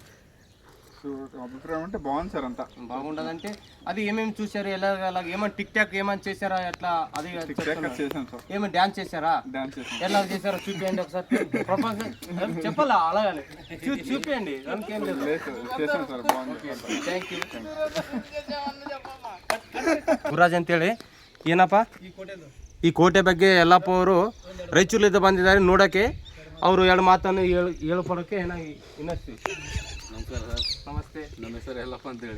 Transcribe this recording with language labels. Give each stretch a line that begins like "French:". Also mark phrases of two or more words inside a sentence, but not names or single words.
Telugu: అభిప్రాయం అంటే బాగుంది సార్, అంతా బాగుండదంటే అది ఏమేమి చూసారు, ఎలాగ ఏమైనా టిక్ టాక్ ఏమైనా చేశారా? ఎట్లా అది చేశాను సార్. ఏమైనా డ్యాన్స్ చేశారా? ఎలా చేశారో చూపించండి ఒకసారి. చెప్పాలా అలాగే చూపించండి. చేశాను సార్, బాగుంది.
English: thank you.
Kannada: ಗುರುರಾಜ್ ಅಂತೇಳಿ ಏನಪ್ಪ ಈ ಕೋಟೆ ಬಗ್ಗೆ ಯಲ್ಲಪ್ಪ ಅವರು ರಾಯಚೂರಿನಿಂದ ಬಂದಿದ್ದಾರೆ ನೋಡೋಕ್ಕೆ. ಅವರು 2 ಮಾತನ್ನು ಹೇಳ್ಕೊಡೋಕ್ಕೆ ಏನಾಗಿ ಇನ್ನಿಸ್ತೀವಿ. ನಮಸ್ಕಾರ ಸರ್. ನಮಸ್ತೆ. ನಮ್ಮ ಹೆಸರು ಯಲ್ಲಪ್ಪ ಅಂತೇಳಿ.